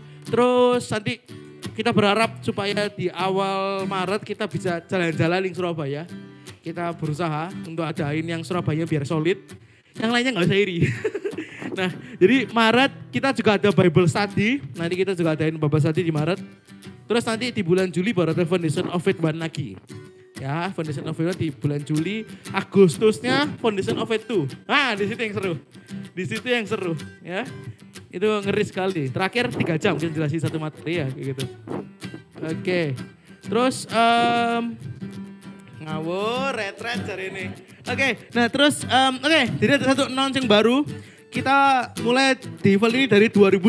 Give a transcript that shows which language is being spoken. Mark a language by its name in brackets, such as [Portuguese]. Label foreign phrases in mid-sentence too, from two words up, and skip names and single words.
[Indonesian] Terus nanti kita berharap supaya di awal Maret kita bisa jalan-jalan di Surabaya. Kita berusaha untuk adain yang Surabaya biar solid. Yang lainnya gak usah iri. Nah, jadi Maret kita juga ada Bible Study. Nanti kita juga adain Bible Study di Maret. Terus nanti di bulan Juli baru ada Foundation of Faith 1 lagi. Ya, Foundation of Faith di bulan Juli. Agustusnya Foundation of Faith 2. Nah, di situ yang seru. Ya. Itu ngeri sekali. Terakhir 3 jam kita jelasin satu materi ya kayak gitu. Oke. Terus ngawur retret hari ini. Oke. Nah, terus jadi ada satu announcement baru. Kita mulai di event ini dari 2020.